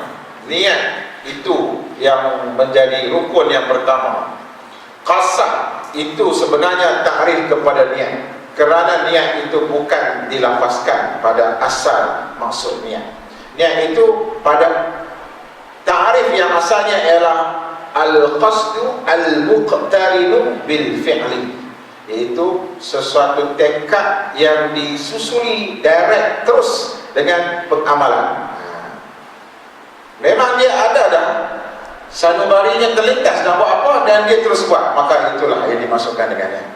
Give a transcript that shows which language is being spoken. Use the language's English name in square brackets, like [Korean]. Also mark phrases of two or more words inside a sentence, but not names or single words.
[Malay] Niat itu yang menjadi rukun yang pertama. Qasad itu sebenarnya takrif kepada niat, kerana niat itu bukan dilafazkan pada asal maksud niat. Niat itu pada ta'rif yang asalnya ialah [Arabic] القصد المقترن بالفعل, [Malay] iaitu sesuatu tekad yang disusuli direct terus dengan pengamalan. Memang dia ada dah, sanubarinya terlintas nak buat apa dan dia terus buat, maka itulah yang dimasukkan dengannya.